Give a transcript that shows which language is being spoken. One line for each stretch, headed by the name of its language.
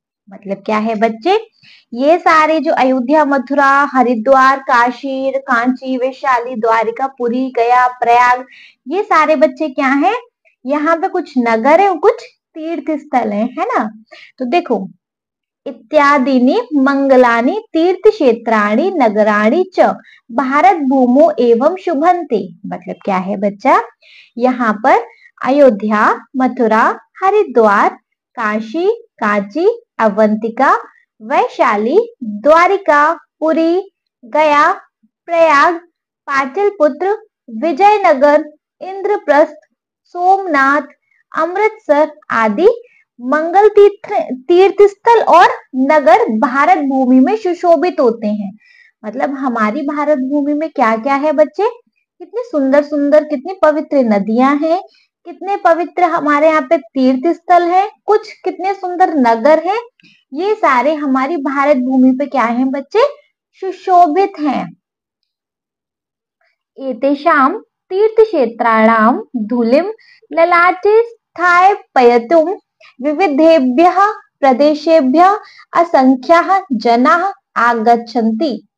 Hindi: मतलब क्या है बच्चे, ये सारे जो अयोध्या मथुरा हरिद्वार काशी कांची वैशाली द्वारिका पुरी गया प्रयाग, ये सारे बच्चे क्या हैं, यहाँ पे कुछ नगर है कुछ तीर्थ स्थल है ना। तो देखो
Sanskrit: इत्यादीनि मंगलानि तीर्थक्षेत्राणि नगराणि च भारत भूमो एवं शुभन्ते।
Hindi: मतलब क्या है बच्चा, यहाँ पर अयोध्या, मथुरा, हरिद्वार, काशी, कांची, अवंतिका, वैशाली, द्वारिका, पुरी, गया, प्रयाग, पाटलिपुत्र, विजयनगर, इंद्रप्रस्थ, सोमनाथ, अमृतसर आदि मंगल तीर्थ स्थल और नगर भारत भूमि में सुशोभित होते हैं। मतलब हमारी भारत भूमि में क्या क्या है बच्चे, कितने सुंदर सुंदर, कितनी पवित्र नदियां हैं, कितने पवित्र हमारे यहाँ पे तीर्थ स्थल है, कुछ कितने सुंदर नगर है, ये सारे हमारी भारत भूमि पे क्या है बच्चे, सुशोभित हैं।
Sanskrit: एतेषां तीर्थक्षेत्राणां धूलिं ललाटे स्थापयितुं विविधेभ्यः प्रदेशेभ्यः असंख्याः जनाः आगच्छन्ति।